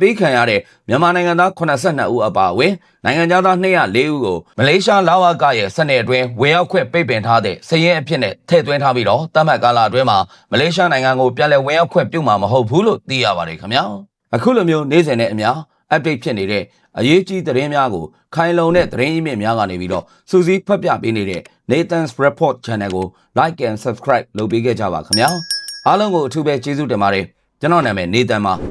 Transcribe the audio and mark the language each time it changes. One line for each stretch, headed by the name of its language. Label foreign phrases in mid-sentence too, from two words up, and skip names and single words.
Burmese: ပေးခံရတဲ့မြန်မာနိုင်ငံသား82ဦးအပါအဝင်နိုင်ငံသား204ဦးကိုမလေးရှားလာဝကရဲ့စနစ်အတွင်းဝင်ရောက်ခွင့်ပိတ်ပင်ထားတဲ့စည်ရင်းအဖြစ်နဲ့ထည့်သွင်းထားပြီးတော့တတ်မှတ်ကာလအတွင်းမှာမလေးရှားနိုင်ငံကိုပြန်လည်ဝင်ရောက်ခွင့်ပြုမှာမဟုတ်ဘူးလို့သိရပါတယ်ခင်ဗျာအခုလိုမျိုးနေ့စဉ်နဲ့အမျှ update ဖြစ်နေတဲ့အရေးကြီးသတင်းများကိုခိုင်လုံတဲ့သတင်းအမြင့်များကနေပြီးတော့စူးစီးဖတ်ပြပေးနေတဲ့ Nathan's Report Channel ကို
English: like and subscribe
Burmese: လုပ်ပေးခဲ့ကြပါခင်ဗျာအားလုံးကိုအထူးပဲကျေးဇူးတင်ပါတယ်ကျွန်တော်နာမည် Nathan ပါ